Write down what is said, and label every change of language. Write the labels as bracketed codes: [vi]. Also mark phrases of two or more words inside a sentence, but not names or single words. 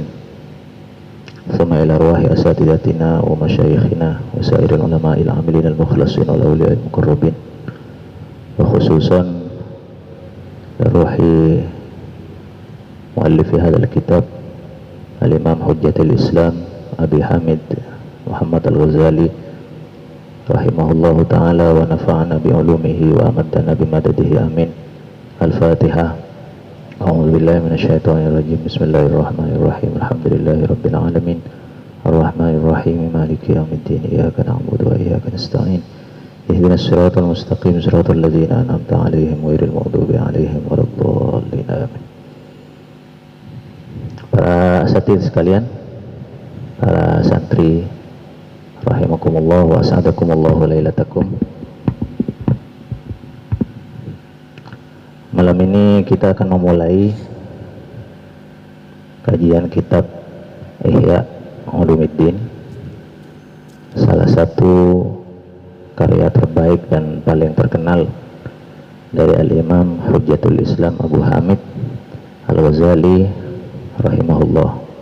[ar] ثم إلى أرواح أساتذتنا ومشايخنا وسائر العلماء العاملين المخلصين والأولياء المقربين، وخصوصا روح مؤلف هذا الكتاب الإمام حجة الإسلام أبي حامد محمد الغزالي رحمه الله تعالى ونفعنا بعلومه وأمدنا بمدده، آمين. Al-Fatihah. أعوذ بالله من الشيطان الرجيم. بسم الله الرحمن الرحيم. الحمد لله رب العالمين. الرحمن الرحيم. مالك يوم الدين. إياك نعبد وإياك نستعين. اهدنا الصراط المستقيم، صراط الذين أنعمت عليهم غير المغضوب عليهم ولا الضالين. Amin. [id] Para asatidz sekalian, para santri [ar] رحمكم الله وأسعدكم الله ليلتكم. [id] Malam ini kita akan memulai kajian kitab Ihya Ulumuddin, salah satu karya terbaik dan paling terkenal dari Al-Imam Hujjatul Islam Abu Hamid Al-Ghazali rahimahullah.